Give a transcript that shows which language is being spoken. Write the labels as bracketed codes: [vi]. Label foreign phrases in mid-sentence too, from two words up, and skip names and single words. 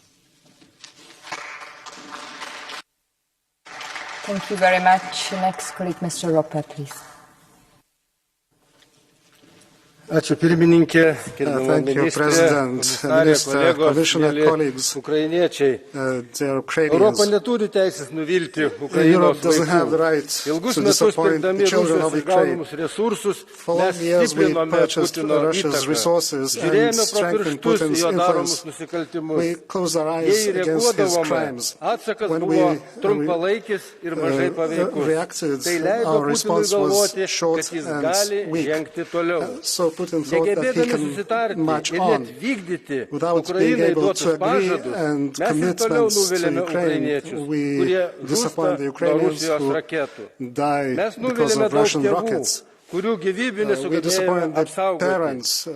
[en] Thank you very much. Next colleague, Mr. Rope, please. [lt] Ačiū pirmininkė, gerbiama ministrė, [en] Commissioner, colleagues, [lt] ukrainiečiai. Europa neturi teisės nuvilti Ukrainos vaikų. Ilgus metus pirkdami Rusijos gaunamus resursus, mes stiprinome Putino įtaką. Žiūrėjome pro pirštus į jo daromus nusikaltimus. Jei reaguodavome, atsakas buvo trumpalaikis ir mažai paveikus. Tai leido Putinui galvoti, kad jis gali žengti toliau. Negebėdami susitarti ir net vykdyti Ukrainai duotus pažadus, mes ir toliau nuvilėme ukrainiečius, kurie žūsta nuo Rusijos raketų. Mes nuvilėme daug tėvų, kurių gyvybių nesugebėjome apsaugoti.